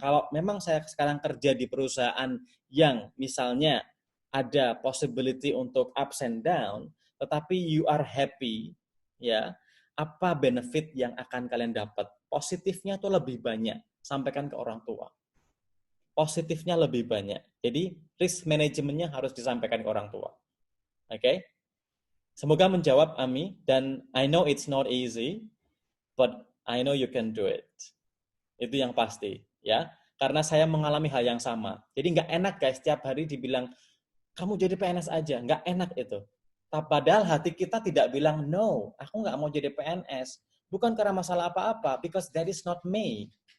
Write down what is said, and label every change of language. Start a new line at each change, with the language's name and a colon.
Indonesian: Kalau memang saya sekarang kerja di perusahaan yang misalnya ada possibility untuk ups and down, tetapi
English: you are happy,
Indonesian: ya, apa benefit yang akan kalian dapat? Positifnya tuh lebih banyak, sampaikan ke orang tua. Positifnya lebih banyak. Jadi risk manajemennya harus disampaikan ke orang tua. Oke? Semoga menjawab, Ami, dan
English: I know it's not easy, but I know you can do it.
Indonesian: Itu yang pasti, ya. Karena saya mengalami hal yang sama. Jadi nggak enak guys, setiap hari dibilang, kamu jadi PNS aja. Nggak enak itu. Padahal hati kita tidak bilang, no, aku nggak mau jadi PNS. Bukan karena masalah apa-apa,
English: because that is not me.